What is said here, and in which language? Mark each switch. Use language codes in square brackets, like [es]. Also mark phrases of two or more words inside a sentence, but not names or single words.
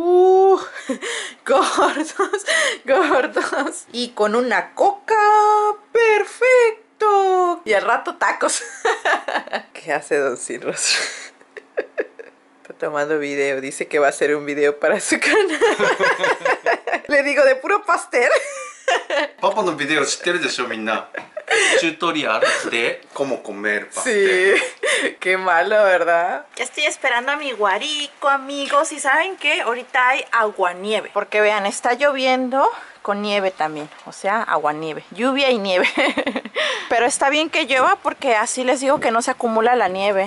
[es] Gordos, gordos. Y con una coca, perfecto. Y al rato tacos. ¿Qué hace Don Cienrostro? Está tomando video, dice que va a hacer un video para su canal. Le digo, de puro pastel. [ja] パパのビデオ知ってるでしょみんな。チュートリアルで [es] cómo comer Sí, pastel. qué malo, ¿verdad? Ya estoy esperando a mi guarico, amigos. Y ¿saben qué? Ahorita hay aguanieve. Porque vean, está lloviendo con nieve también. O sea, aguanieve. Lluvia y nieve. Pero está bien que llueva porque así les digo que no se acumula la nieve.